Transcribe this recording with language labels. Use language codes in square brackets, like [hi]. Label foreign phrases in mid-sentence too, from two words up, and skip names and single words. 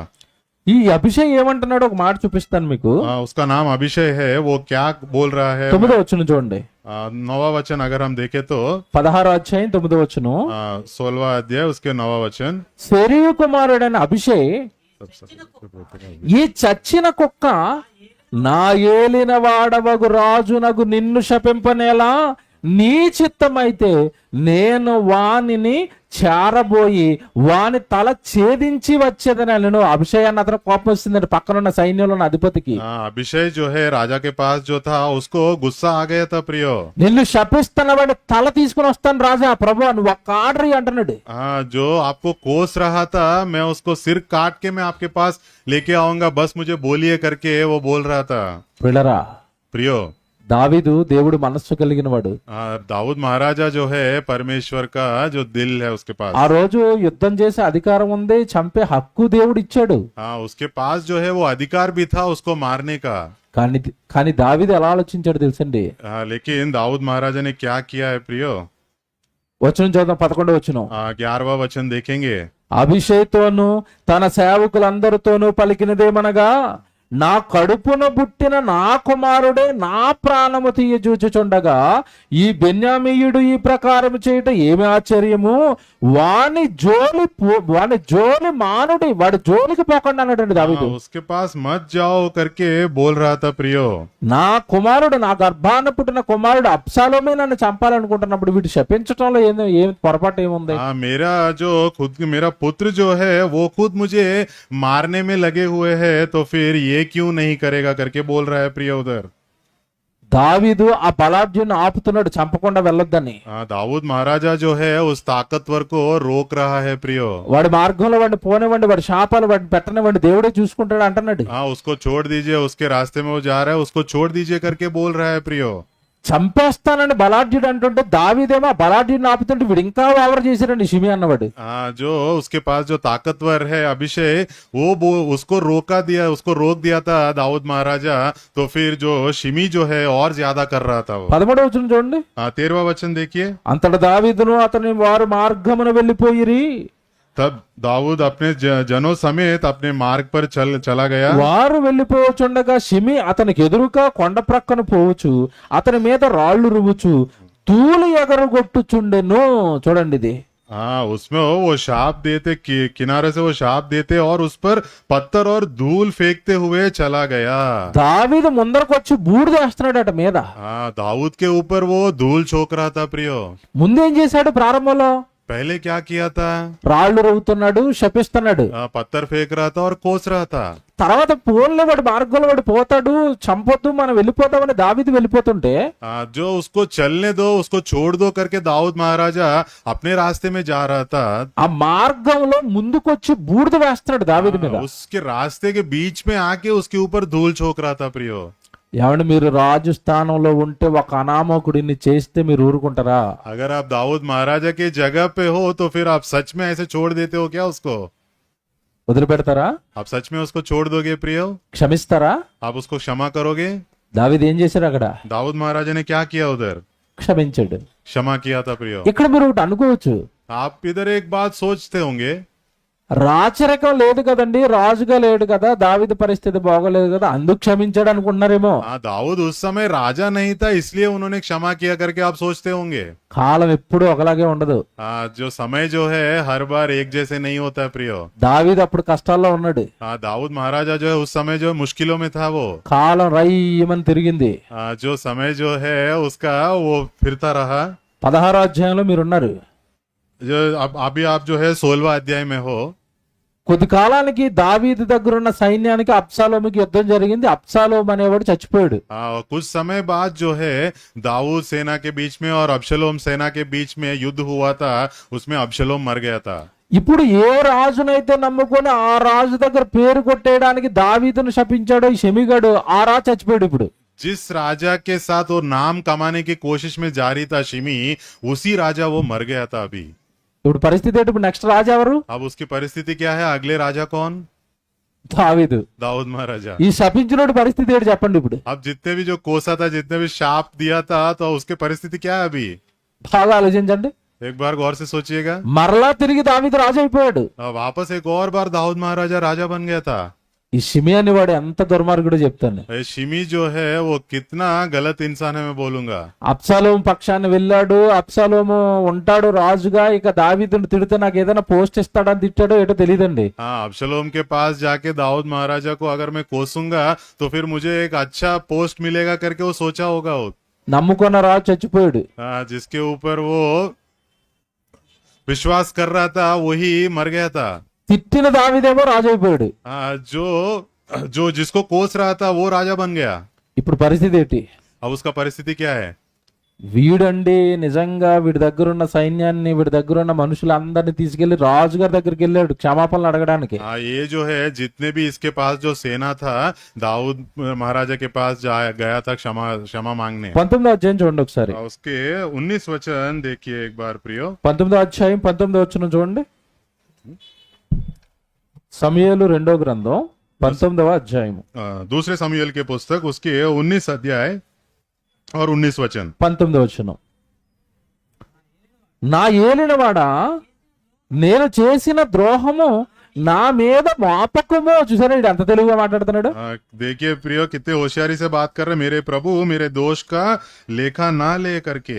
[te] ఈ అభిషేక్ ఏమంటున్నాడు ఒక మాట చూపిస్తాను మీకు. [hi] उसका नाम अभिषेक है। वो क्या बोल रहा है? [te] 9వ వచనం చూడండి. [hi] 9वां वचन अगर हम देखें तो [te] 16వ అధ్యాయం 9వ వచనం. [hi] 16वां अध्याय उसके 9वां वचन। [te] సెరూయా కుమారుడైన అభిషేక్ ఈ చచ్చిన కుక్క నా ఏలిన వాడవగు రాజునగు నిన్ను శపింపనేలా నీ చిత్తమైతే నేను వానిని చేరబోయి వాని తల ఛేదించి వచ్చేదని నేను అభిషేకాన్ని అతను కోపం వస్తుందండి పక్కనున్న సైన్యంలో ఉన్న అధిపతికి. [hi] अभिषेक जो है राजा के पास जो था उसको गुस्सा आ गया था प्रियो। [te] నిన్ను శపిస్తున్న వాడి తల తీసుకుని వస్తాను రాజా ప్రభు నువ్వు ఒక్క ఆర్డర్ అంటున్నాడు. [hi] हाँ, जो आपको कोस रहा था मैं उसको सिर काट के मैं आपके पास लेके आऊंगा, बस मुझे बोलिए करके वो बोल रहा था। [te] పిల్లరా, [hi] प्रियो, [te] దావీదు దేవుడు మనస్సు కలిగిన వాడు. [hi] दाऊद महाराजा जो है परमेश्वर का जो दिल है उसके पास। [te] ఆ రోజు యుద్ధం చేసే అధికారం ఉంది, చంపే హక్కు దేవుడు ఇచ్చాడు. [hi] हाँ, उसके पास जो है वो अधिकार भी था उसको मारने का। [te] కానీ దావీదు ఎలా ఆలోచించాడు తెలుసండి? [hi] लेकिन दाऊद महाराजा ने क्या किया है प्रियो? [te] వచనం చూద్దాం, 11వ వచనం. [hi] 11वां वचन देखेंगे। [te] అభిషేక్తోను తన సేవకులందరితోనూ పలికినదేమనగా నా కడుపున పుట్టిన నా కుమారుడే నా ప్రాణము తీయజూచుచుండగా ఈ బెన్యామీయుడు ఈ ప్రకారం చేయటం ఏమి ఆశ్చర్యము, వాని జోలి మానుడి, వాడి జోలికి పోకుండా అన్నాడండి దావీదు. [hi] उसके पास मत जाओ करके बोल रहा था प्रियो। [te] నా కుమారుడు, నా గర్భాన పుట్టిన కుమారుడు అబ్షాలోమే నన్ను చంపాలనుకుంటున్నప్పుడు వీటి శపించటంలో ఏం పొరపాటు ఏముంది? [hi] मेरा पुत्र जो है वो खुद मुझे मारने में लगे हुए हैं, तो फिर ये क्यों नहीं करेगा करके बोल रहा है प्रिय उधर। [te] దావీదు ఆ బలాఢ్యుని ఆపుతున్నాడు చంపకుండా వెళ్ళొద్దని. [hi] दाऊद महाराजा जो है उस ताकतवर को रोक रहा है प्रियो। [te] వాడి మార్గంలో వాడిని పోనివ్వండి, వాడి శాపాలు వాడిని పెట్టనివ్వండి, దేవుడే చూసుకుంటాడు అంటున్నాడు. [hi] उसको छोड़ दीजिए, उसके रास्ते में वो जा रहा है, उसको छोड़ दीजिए करके बोल रहा है प्रियो। [te] చంపేస్తానని బలాఢ్యుడు అంటుంటే దావీదేమో ఆ బలాఢ్యుడిని ఆపుతుంటే వీడు ఇంకా ఓవర్ చేశారండి షిమి అన్నవాడు. [hi] जो उसके पास जो ताकतवर है अभिषेक वो उसको रोक दिया था दाऊद महाराजा, तो फिर जो शिमी जो है और ज्यादा कर रहा था वो। [te] 13వ వచనం చూడండి. [hi] 13वां वचन देखिए। [te] అంతటా దావీదును అతని వారు మార్గమున వెళ్ళిపోయిరి. [hi] तब दाऊद अपने जनों समेत अपने मार्ग पर चला गया। [te] వారు వెళ్ళిపోవచుండగా షిమి అతనికి ఎదురుగా కొండ ప్రక్కన పోవచ్చు, అతని మీద రాళ్లు రువ్వుచు తూలి ఎగరగొట్టుచుండెను. చూడండి ఇది. [hi] उसमें वो शाप देते, किनारे से वो शाप देते और उस पर पत्थर और धूल फेंकते हुए चला गया। [te] దావీదు ముందరకు వచ్చి బూడిద వేస్తున్నాడట మీద. [hi] दाऊद के ऊपर वो धूल छोक रहा था प्रियो। [te] ముందేం చేశాడు ప్రారంభంలో? [hi] पहले क्या किया था? [te] రాళ్లు రువ్వుతున్నాడు, శపిస్తున్నాడు, [hi] पत्थर फेंक रहा था और कोस रहा था। [te] తర్వాత పోన్లే వాడి మార్గంలో వాడు పోతాడు, చంపొద్దు మనం వెళ్ళిపోతామని దావీదు వెళ్ళిపోతుంటే [hi] जो उसको चलने दो, उसको छोड़ दो करके दाऊद महाराजा अपने रास्ते में जा रहा था। [te] ఆ మార్గంలో ముందుకొచ్చి బూడిద వేస్తున్నాడు దావీదు మీద. [hi] उसके रास्ते के बीच में आके उसके ऊपर धूल छोक रहा था प्रियो। [te] ఏమంటే మీరు రాజు స్థానంలో ఉంటే ఒక అనామకుడిని చేస్తే మీరు ఊరుకుంటారా? [hi] अगर आप दाऊद महाराजा के जगह पे हो तो फिर आप सच में ऐसे छोड़ देते हो क्या उसको? [te] వదిలిపెడతారా? [hi] आप सच में उसको छोड़ दोगे प्रियो? [te] క్షమిస్తారా? [hi] आप उसको क्षमा करोगे? [te] దావీదు ఏం చేశాడు అక్కడ? [hi] दाऊद महाराजा ने क्या किया उधर? [te] క్షమించాడు. [hi] क्षमा किया था प्रियो। [te] ఇక్కడ మీరు ఒకటి అనుకోవచ్చు, [hi] आप इधर एक बात सोचते होंगे, [te] రాచరికం లేదు కదండి, రాజుగా లేడు కదా, దావీదు పరిస్థితి బాగోలేదు కదా, అందుకు క్షమించాడు అనుకుంటున్నారేమో. [hi] दाऊद उस समय राजा नहीं था इसलिए उन्होंने क्षमा किया करके आप सोचते होंगे। [te] కాలం ఎప్పుడు ఒకలాగే ఉండదు. [hi] जो समय जो है हर बार एक जैसे नहीं होता है प्रियो। [te] దావీదు అప్పుడు కష్టాల్లో ఉన్నాడు. [hi] दाऊद महाराजा जो है उस समय जो मुश्किलों में था, वो [te] కాలం రయ్యమని తిరిగింది. [hi] जो समय जो है उसका वो फिरता रहा। [te] 16వ అధ్యాయంలో మీరున్నారు. [hi] जो अभी आप जो है 16वां अध्याय में हो। [te] కొద్ది కాలానికి దావీదు దగ్గర ఉన్న సైన్యానికి అబ్షాలోముకి యుద్ధం జరిగింది. అబ్షాలోము అనేవాడు చచ్చిపోయాడు. [hi] कुछ समय बाद जो है दाऊद सेना के बीच में और अब्शलोम सेना के बीच में युद्ध हुआ था, उसमें अब्शलोम मर गया था। [te] ఇప్పుడు ఏ రాజునైతే నమ్ముకొని ఆ రాజు దగ్గర పేరు కొట్టేయడానికి దావీదును శపించాడో ఈ షెమిగాడు, ఆ రాజు చచ్చిపోయాడు. ఇప్పుడు [hi] जिस राजा के साथ वो नाम कमाने की कोशिश में जारी था शिमी, उसी राजा वो मर गया था अभी। [te] ఇప్పుడు పరిస్థితి ఏంటి? ఇప్పుడు నెక్స్ట్ రాజు ఎవరు? [hi] अब उसकी परिस्थिति क्या है? अगले राजा कौन? [te] దావీదు. [hi] दाऊद महाराजा। [te] ఈ శపించినోడి పరిస్థితి ఏంటి చెప్పండి ఇప్పుడు? [hi] अब जितने भी जो कोसा था, जितने भी शाप दिया था, तो उसकी परिस्थिति क्या है अभी? [te] బాగా ఆలోచించండి. [hi] एक बार गौर से सोचिएगा। [te] మరలా తిరిగి దావీదు రాజు అయిపోయాడు. [hi] वापस एक और बार दाऊद महाराजा राजा बन गया था। [te] ఈ షిమి అనేవాడు ఎంత దుర్మార్గుడో చెప్తాను. [hi] ये शिमी जो है वो कितना गलत इंसान है मैं बोलूंगा। [te] అబ్షాలోము పక్షాన్ని వెళ్ళాడు. అబ్షాలోము ఉంటాడు రాజుగా. ఇక దావీదుని తిడితే నాకు ఏదైనా పోస్ట్ ఇస్తాడని తిట్టాడో ఏటో తెలియదండి. [hi] हाँ, अब्शलोम के पास जाके दाऊद महाराजा को अगर मैं कोसूंगा तो फिर मुझे एक अच्छा पोस्ट मिलेगा करके वो सोचा होगा वो। [te] నమ్ముకున్న రాజు చచ్చిపోయాడు. [hi] हाँ, जिसके ऊपर वो विश्वास कर रहा था वही मर गया था। [te] తిట్టిన దావీదేమో రాజు అయిపోయాడు. [hi] हाँ, जो जो जिसको कोस रहा था वो राजा बन गया। [te] ఇప్పుడు పరిస్థితి ఏంటి? [hi] अब उसका परिस्थिति क्या है? [te] వీడండి నిజంగా వీడి దగ్గర ఉన్న సైన్యాన్ని, వీడి దగ్గర ఉన్న మనుషులందరినీ తీసుకెళ్లి రాజుగారి దగ్గరికి వెళ్ళాడు క్షమాపణలు అడగడానికి. [hi] हाँ, ये जो है जितने भी इसके पास जो सेना था दाऊद महाराजा के पास गया था क्षमा क्षमा मांगने। [te] 19వ అధ్యాయం చూడండి ఒకసారి. [hi] उसके 19 वचन देखिए एक बार प्रियो। [te] 19వ అధ్యాయం 19వ వచనం చూడండి. సమూయేలు 2వ గ్రంథం 19వ అధ్యాయం [hi] दूसरे समूएल के पुस्तक उसके 19 अध्याय और 19 वचन। [te] 19వ వచనం. నా ఏలినవాడా, నేను చేసిన ద్రోహము నా మీద మోపకము. చూసారా ఎంత తెలుగుగా మాట్లాడుతున్నాడు. [hi] देखिए प्रियो कितने होशियारी से बात कर रहे। मेरे प्रभु मेरे दोष का लेखा ना ले करके।